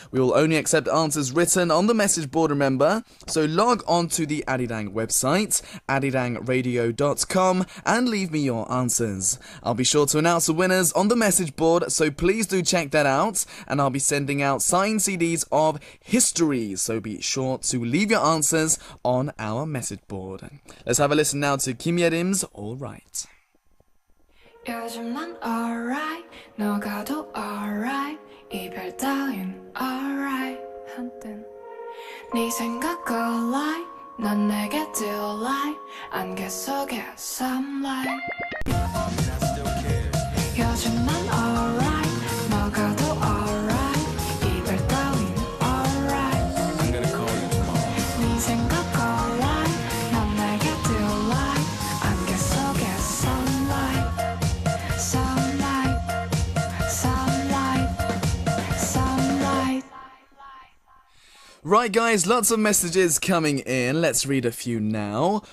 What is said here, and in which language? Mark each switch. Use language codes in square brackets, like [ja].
[en] We will only accept answers written on the message board, remember, so log on to the Arirang website, arirangradio.com, and leave me your answers. I'll be sure to announce the winners on the message board, so please do check that out, and I'll be sending out signed CDs of history, so be sure to leave your answers on our message board. Let's have a listen now to Kim Yerim's All Right. [ko] 요즘 난 alright 너가 더 alright 이별 따윈 alright 한땐 네 생각 alright 넌 내게 delight 안개 속에 sunlight 요즘 난 alright 너가 더 alright 이별 따윈 alright [en] I'm gonna call you tomorrow. [ko] 네 생각 alright 넌 내게 delight 안개 속에 sunlight sunlight sunlight sunlight [en] Right guys, lots of messages coming in. Let's read a few now.